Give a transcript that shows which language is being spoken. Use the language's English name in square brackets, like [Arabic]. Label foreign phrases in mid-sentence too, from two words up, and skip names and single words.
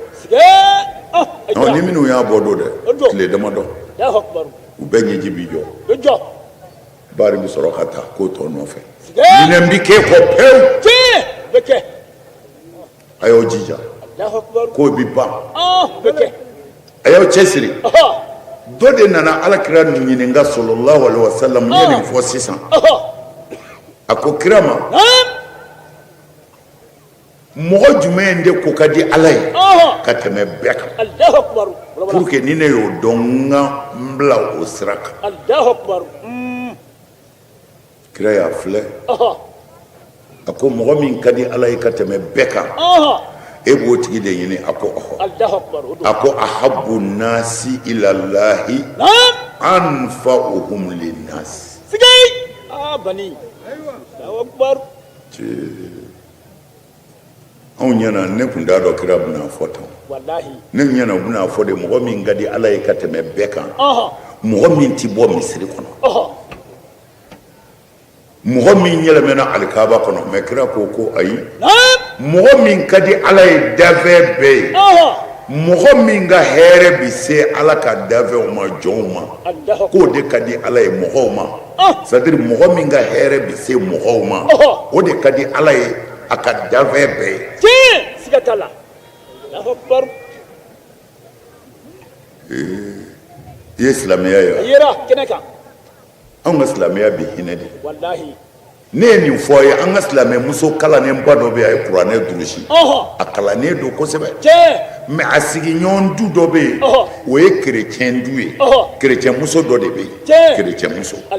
[Bambara] ni minnu y'a bɔ don dɛ tile damadɔ u bɛɛ ɲɛji bi jɔ baari bɛ sɔrɔ ka taa k'o tɔ nɔfɛ minɛn bi k'e kɔ pewu a y'aw jija k'o bi ban a y'aw cɛsiri dɔ de nana alakira ɲininka [Arabic] صلى الله عليه وسلم [Bambara] n ye nin fɔ sisan a ko kira ma mɔgɔ jumɛn de ko ka di ala ye ka tɛmɛ bɛɛ kan [French] pour que [Bambara] ni ne y'o dɔn n ka n bila o sira kan kira y'a filɛ a ko mɔgɔ min ka di ala ye ka tɛmɛ bɛɛ kan e b'o tigi de ɲini a ko a ko [Arabic] أحب الناس إلى الله أنفعهم للناس [Bambara] anw ɲɛna ne kun t'a dɔn kira bɛna fɔ tan ne ɲɛna u bɛna fɔ de mɔgɔ min ka di ala ye ka tɛmɛ bɛɛ kan mɔgɔ min ti bɔ misiri kɔnɔ mɔgɔ min yɛlɛmɛna alikaba kɔnɔ mɛ kira ko ayi mɔgɔ min ka di ala ye dafɛ bɛɛ ye mɔgɔ min ka hɛrɛ bi se ala ka dafɛw ma jɔnw ma k'o de ka di ala ye mɔgɔw ma [French] c'est à dire [Bambara] mɔgɔ min ka hɛrɛ bi se mɔgɔw ma o de ka di ala ye a ka dafɛ bɛɛ ye i ye silamɛya ye anw ka silamɛya bi hinɛ de ne ye nin fɔ a ye an ka silamɛmuso kalannenba dɔ bɛ yen a ye kuranɛ durusi a kalannen don kosɛbɛ mɛ a sigiɲɔgɔn du dɔ bɛ yen o ye kerecɛn du ye kerecɛnmuso dɔ de bɛ yen kerecɛnmuso